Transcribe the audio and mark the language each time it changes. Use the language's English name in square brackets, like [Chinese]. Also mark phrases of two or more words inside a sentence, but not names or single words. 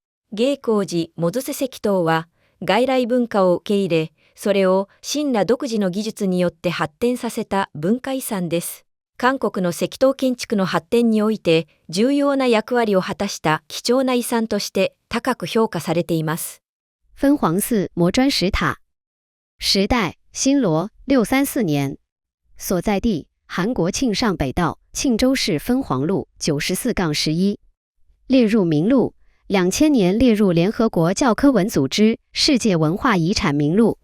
[Japanese] 芸光寺百瀬石塔は、外来文化を受け入れ、それを神羅独自の技術によって発展させた文化遺産です。韓国の石塔建築の発展において重要な役割を果たした貴重な遺産として高く評価されています。 [Chinese] 分皇寺磨砖石塔，时代新罗634年，所在地韩国庆尚北道庆州市分皇路94-11，列入名录。2000年列入联合国教科文组织世界文化遗产名录。